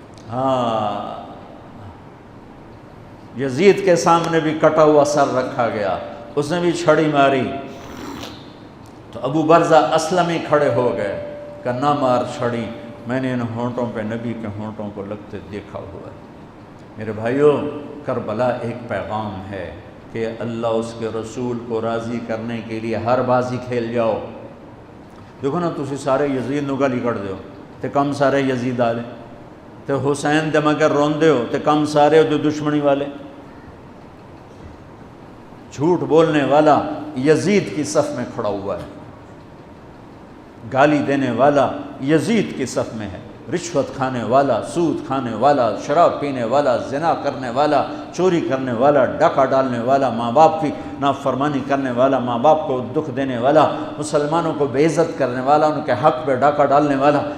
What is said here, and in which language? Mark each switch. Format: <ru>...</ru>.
<ur>ہاں، یزید کے سامنے بھی کٹا ہوا سر رکھا گیا، اس نے بھی چھڑی ماری تو ابو برزہ اسلمی کھڑے ہو گئے کہ نہ مار چھڑی، میں نے ان ہونٹوں پہ نبی کے ہونٹوں کو لگتے دیکھا ہوا ہے. میرے بھائیوں، کربلا ایک پیغام ہے کہ اللہ اس کے رسول کو راضی کرنے کے لیے ہر بازی کھیل جاؤ.</ur> <pa>دیکھو نا، تسی سارے یزید نو گالی کر دیو تے کم سارے یزید آلے، تے حسین دے مگر روندے ہو تے کم سارے دو دشمنی والے.</pa> <ur>جھوٹ بولنے والا یزید کی صف میں کھڑا ہوا ہے، گالی دینے والا یزید کی صف میں ہے، رشوت کھانے والا، سود کھانے والا، شراب پینے والا، زنا کرنے والا، چوری کرنے والا، ڈاکہ ڈالنے والا، ماں باپ کی نافرمانی کرنے والا، ماں باپ کو دکھ دینے والا، مسلمانوں کو بے عزت کرنے والا، ان کے حق پہ ڈاکہ ڈالنے والا،</ur>